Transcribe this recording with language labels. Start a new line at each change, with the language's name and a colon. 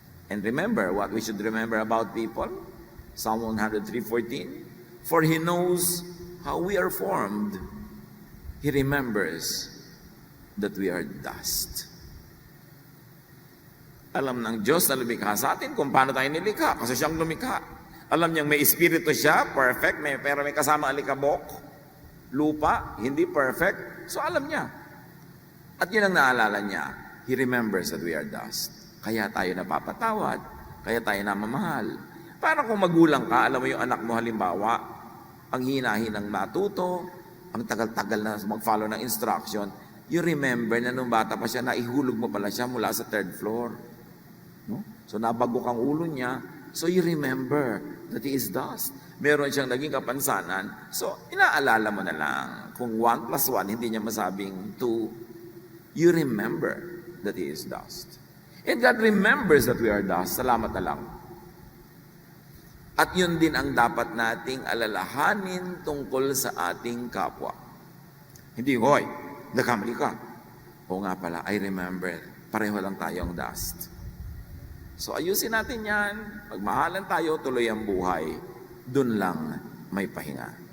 English: And remember what we should remember about people? Psalm 103:14, for He knows how we are formed. He remembers that we are dust.
Filipino: Alam ng Diyos na lumikha sa atin kung paano tayo nilikha, kasi siyang lumikha. Alam niyang may espiritu siya, perfect, pero may kasama alikabok, lupa, hindi perfect. So alam niya. At yun ang naalala niya.
English: He remembers that we are dust.
Filipino: Kaya tayo napapatawad, kaya tayo namamahal. Para kung magulang ka, alam mo yung anak mo halimbawa, ang hinahinang matuto, ang tagal-tagal na mag-follow ng instruction,
English: you remember
Filipino: na nung bata pa siya, naihulog mo pala siya mula sa 3rd floor. No? So nabago kang ulo niya,
English: so you remember that he is dust.
Filipino: Meron siyang naging kapansanan, so inaalala mo na lang. Kung 1 + 1, hindi niya masabing 2,
English: you remember that he is dust. And God remembers that we are dust.
Filipino: Salamat na lang. At yun din ang dapat nating alalahanin tungkol sa ating kapwa. Hindi, hoy, nakamali ka. O nga pala,
English: I remember,
Filipino: pareho lang tayong dust. So ayusin natin yan, magmahalan tayo, tuloy ang buhay, dun lang may pahinga.